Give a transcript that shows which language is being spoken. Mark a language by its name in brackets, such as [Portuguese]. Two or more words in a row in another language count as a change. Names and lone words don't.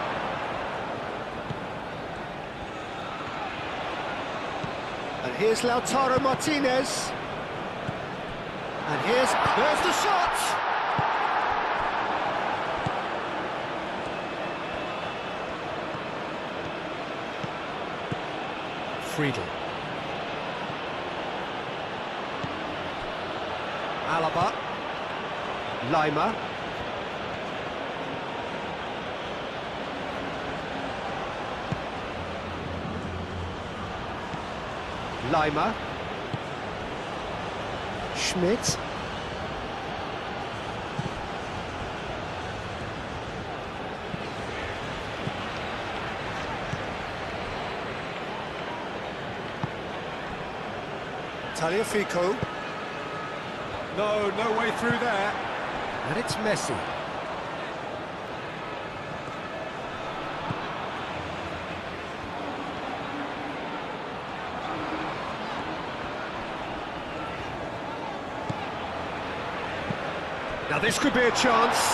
[English] And here's Lautaro Martinez. And there's the shot! Friedel. Alaba. Lima. Lima. Schmidt. Tagliafico. No way through there. And it's Messi. Now this could be a chance.